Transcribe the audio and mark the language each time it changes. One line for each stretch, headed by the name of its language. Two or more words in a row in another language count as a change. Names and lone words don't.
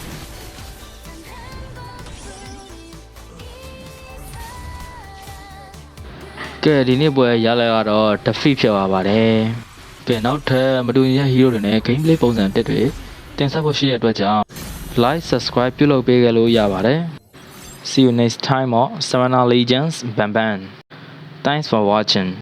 Burmese: ကဲဒီနေ့ပွဲရလာတော့ defeat ဖြစ်သွားပါတယ်ကဲနောက်ထပ်မတူညီတဲ့ hero တွေနဲ့ gameplay ပုံစံတက်တွေတင်ဆက်ဖို့ရှိတဲ့အတွက်ကြောင့်
English: like subscribe
Burmese: ပြုလုပ်ပေးကြလို့ရပါတယ်
English: See you next time on Savannah Legends Bam Bam. Thanks for watching.